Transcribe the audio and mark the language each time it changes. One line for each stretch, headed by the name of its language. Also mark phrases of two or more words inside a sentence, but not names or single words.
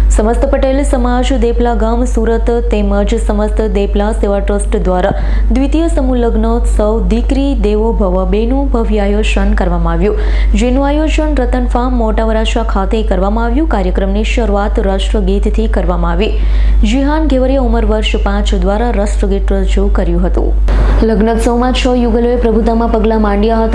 Gujarati: સમસ્ત પટેલ સમાજ દેપલા ગામ સુરત તેમજ સમસ્ત દેપલા સેવા ટ્રસ્ટ દ્વારા દ્વિતીય સમૂહ લગ્નોત્સવ દીકરી દેવો ભવ बेનું ભવ્ય આયોજન કરવામાં આવ્યું, જેનું આયોજન રતન ફાર્મ મોટા વરાછા ખાતે કરવામાં આવ્યું। કાર્યક્રમની શરૂઆત રાષ્ટ્રગીતથી કરવામાં આવી। જીહાન ઘેવરિયા ઉંમર વર્ષ 5 દ્વારા રાષ્ટ્રગીત રજૂ કર્યું હતું। લગ્નોત્સવમાં 6 યુગલોએ પ્રભુતામાં પગલાં માંડ્યા હતા।